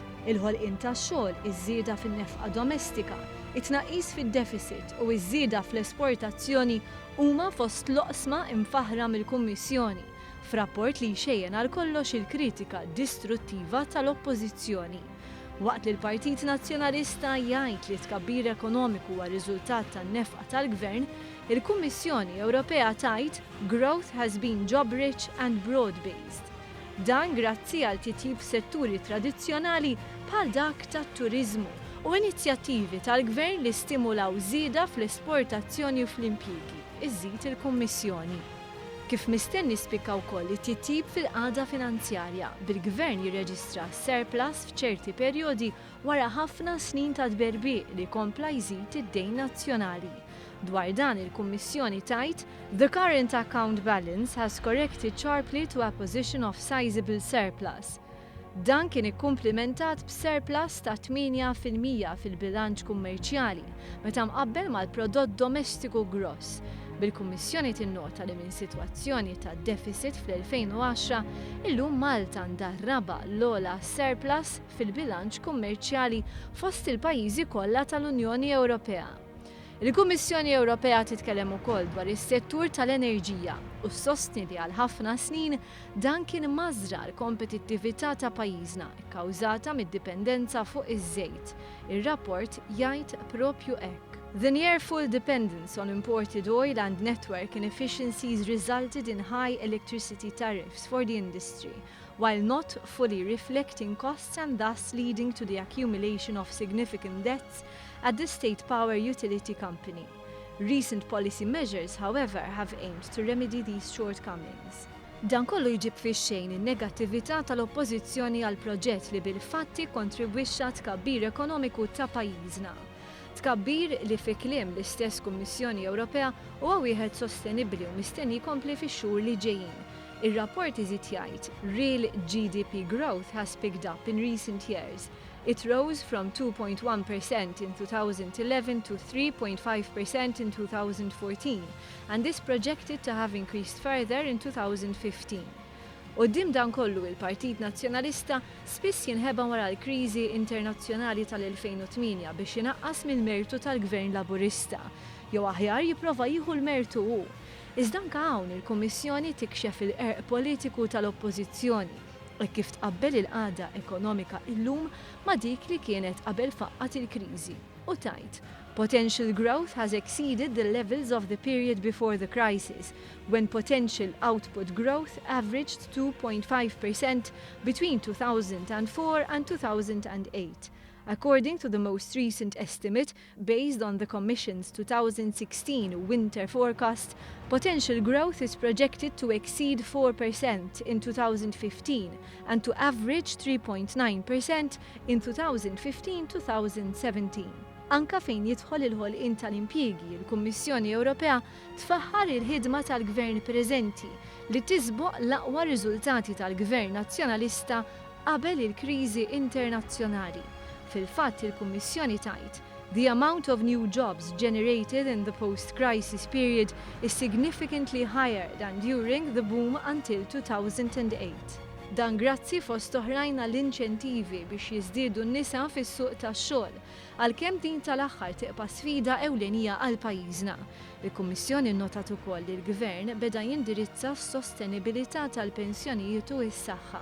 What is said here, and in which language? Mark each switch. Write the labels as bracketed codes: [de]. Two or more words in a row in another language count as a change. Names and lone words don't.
[mt] Il-ħolqien tax-xogħol, iż-żieda fin-nefqa domestika, it-tnaqqis fid-deficit u iż-żieda fl-esportazzjoni huma fost l-oqsma imfaħra mill-Kummissjoni f'rapport li jxejjen għal kollox il-kritika distruttiva tal-Oppożizzjoni. Waqt li l-Partit Nazzjonalista jgħid li tkabbir ekonomiku huwa riżultat tan-nefqa tal-Gvern, il-Kummissjoni Ewropea tgħid [en] growth has been job rich and broad-based. [mt] Dan grazzi għal titjib setturi tradizzjonali bħal dak tat-turiżmu u inizjattivi tal-Gvern li stimulaw żieda fl-esportazzjoni u fl-impjiegi, iżżid il-Kummissjoni. Kif mistenni spikka wkoll it-titjib fil-qagħda finanzjarja bil-Gvern jirreġistra surplus f'ċerti perjodi wara ħafna snin ta' tberbiq li kompla jżid id-dejn nazzjonali. Dwar dan il-Kummissjoni tgħid, [en] the current account balance has corrected sharply to a position of sizable surplus. [mt] Dan kien ikkumplimentat b'surplus ta' 8% fil-bilanċ kummerċjali meta mqabbel mal-prodott domestiku gross. Bil-Kummissjoni tinnota li minn sitwazzjoni ta' deficit fl-2010 illum Malta għandha r-raba' l-ogħla surplus fil-bilanċ kummerċjali fost il-pajjiżi kollha tal-Unjoni Ewropea. Il-Kummissjoni Ewropea titkellem ukoll dwar is-settur tal-enerġija u ssostni li għal ħafna snin dan kien mażra l-kompetittività ta' pajjiżna kkawżata mid-dipendenza fuq iż-żejt. Ir-rapport jgħid propju hekk. [en] The near full dependence on imported oil and network inefficiencies resulted in high electricity tariffs for the industry, while not fully reflecting costs and thus leading to the accumulation of significant debts at the state power utility company. Recent policy measures, however, have aimed to remedy these shortcomings. [mt] Dan kollu jġib fix-xejn in-negattività tal-oppożizzjoni għal proġett li bil-fatti kontribwixxa tkabbir ekonomiku ta' pajjiżna. Tkabbir li fi kliem l-istess Kummissjoni Ewropea huwa wieħed sostenibbli u mistenni jkompli fix-xhur li ġejjin. Ir-rapport iżid jgħid [en] real GDP growth has picked up in recent years. It rose from 2.1% in 2011 to 3.5% in 2014, and is projected to have increased further in 2015. [mt] Qudiem dan kollu il-Partit Nazzjonalista spiss jinħeba wara l-kriżi internazzjonali tal-2008 biex inaqqas mill-mertu tal-Gvern Laburista, jew aħjar jipprova jieħu l-mertu hu. Iżda anke hawn il-Kummissjoni tikxef il-qerq politiku tal-Oppożizzjoni kif tqabbel il-qagħda ekonomika illum ma' dik li kienet qabel faqqat il-kriżi u tajt [en] potential growth has exceeded the levels of the period before the crisis, when potential output growth averaged 2.5% between 2004 and 2008. According to the most recent estimate, based on the Commission's 2016 winter forecast, potential growth is projected to exceed 4% in 2015 and to average 3.9% in 2015-2017. [mt] Anka fejn jidħol il-ħolqien tal-impjiegi, il-Kummissjoni Ewropea tfaħħar il-ħidma tal-Gvern preżenti li tisboq l-aqwa riżultati tal-Gvern Nazzjonalista qabel il-kriżi internazzjonali. Fil-fatt il-Kummissjoni tajt, [en] the amount of new jobs generated in the post-crisis period is significantly higher than during the boom until 2008. [mt] Dan grazzi fost oħrajn għall-inċentivi biex jiżdiedu n-nisa fis-suq tax-xogħol, għalkemm din tal-aħħar tibqa' sfida ewlenija għal pajjiżna. Il-Kummissjoni nnotat ukoll li l-Gvern beda jindirizza s-sostenibilità tal-pensjonijiet u s-saħħa.